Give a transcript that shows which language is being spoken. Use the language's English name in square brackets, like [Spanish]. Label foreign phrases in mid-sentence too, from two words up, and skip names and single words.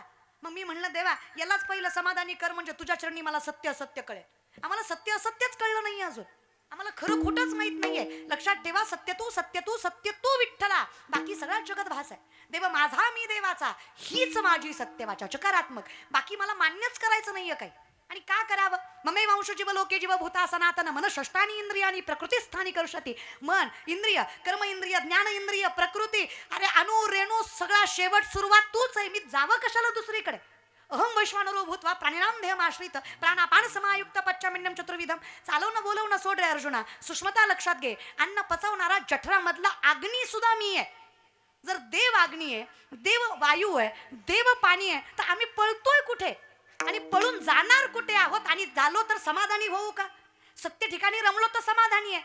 [Marathi] मग मी म्हणलं देवा, यालाच पहिलं समाधानी कर म्हणजे तुझ्या चरणी मला सत्य असत्य कळेल. आम्हाला सत्य असत्यच कळलं नाही अजून, आम्हाला खरं खोटंच माहित नाहीये. लक्षात ठेवा, सत्य तू विठ्ठला, बाकी सगळा जगत भास आहे. देव माझा मी देवाचा, हीच माझी सत्यवाचा चकारात्मक. बाकी मला मान्यच करायचं नाहीये काही. आणि का करावं. [Sanskrit] ममे वंश जीव लोके जीव भूता सनातन मन षष्टानी इंद्रियानी प्रकृती स्थानी करशती. [Marathi] मन इंद्रिय, कर्म इंद्रिय, ज्ञान इंद्रिय, प्रकृती, अरे अणु रेणू सगळा शेवट सुरुवात तूच आहे. मी जावं कशाला दुसरीकडे. [Sanskrit] अहम वैश्वानरो भूत्वा प्राणिनाम देहमाश्रित प्राणापान समायुक्त पच्चमिन्नम चतुर्विधम. [Marathi] चालवणं बोलवणं सोड रे अर्जुना, सूक्ष्मता लक्षात घे. अन्न पचवणारा जठरामधला अग्नी सुद्धा मी आहे. जर देव अग्नी आहे, देव वायू आहे, देव पाणी आहे, तर आम्ही पळतोय कुठे आणि पळून जाणार कुठे आहोत. आणि झालो तर समाधानी होऊ का. सत्य ठिकाणी रमलो तर समाधानी आहे.